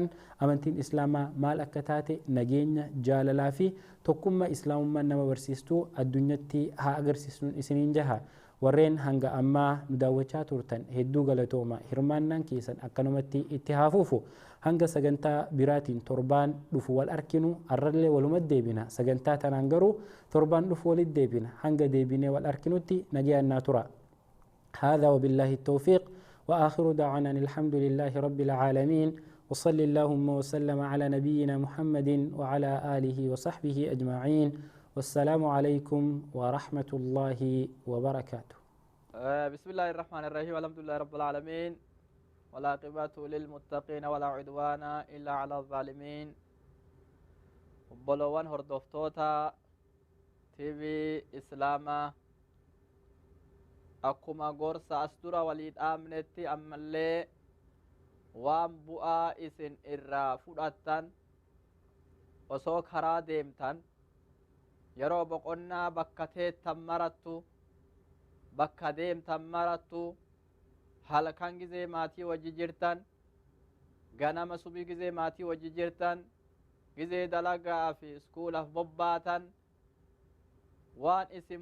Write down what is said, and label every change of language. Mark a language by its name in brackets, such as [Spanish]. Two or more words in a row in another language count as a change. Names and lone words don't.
[Oromo] amantiin islaamaa maal akka taate nageenya jaalalaa fi tokkummaa islaamummaa nama barsiistuu addunyatti haa agarsiisnuun isiniin jaha warreen hanga ammaa nu daawwachaa turtan hedduu galatooma hirmaannaan keessan akkanumatti itti haafuufu hanga sagantaa biraatiin torbaan dhufu wal arkinu arrallee walumatti deebina sagantaa tanaan garuu torbaan dhufu walitti deebina hanga deebinee wal arkinutti nagayaan tura [Arabic] هذا وبالله التوفيق وآخر دعوانا الحمد لله رب العالمين وصلى اللهم وسلم على نبينا محمد وعلى آله وصحبه أجمعين والسلام عليكم ورحمة الله وبركاته بسم الله الرحمن الرحيم الحمد لله رب العالمين والعاقبة للمتقين ولا عدوان إلا على الظالمين [Oromo] obboleeyyan hordoftoota TV islaamaa akkuma gorsa as dura walii dhaamnetti ammallee waan bu'aa isin irraa fudhattan osoo karaa deemtan yeroo boqonnaa bakka teettan marattu bakka deemtan marattu halkan gizee maatii wajji jirtan ganama subii gizee maatii wajji jirtan gizee dalagaa fi iskuulaaf bobbaatan waan isin